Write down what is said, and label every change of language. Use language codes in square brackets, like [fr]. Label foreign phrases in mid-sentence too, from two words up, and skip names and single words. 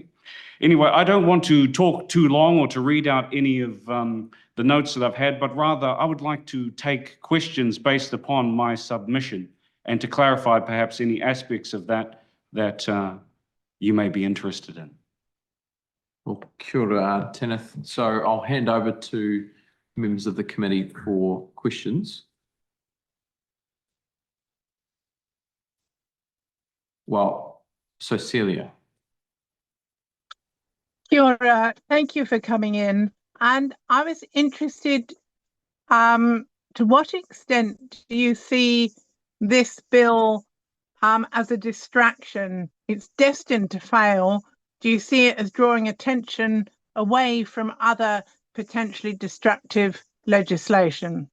[en] Anyway, I don't want to talk too long or to read out any of the notes that I've had, but rather I would like to take questions based upon my submission and to clarify perhaps any aspects of that you may be interested in. Well, [mi] kia ora, Tanith. [en] So I'll hand over to members of the committee for questions. Well, so Celia. [mi] Kia ora. [en] Thank you for coming in. And I was interested, to what extent do you see this bill as a distraction? It's destined to fail. Do you see it as drawing attention away from other potentially destructive legislation?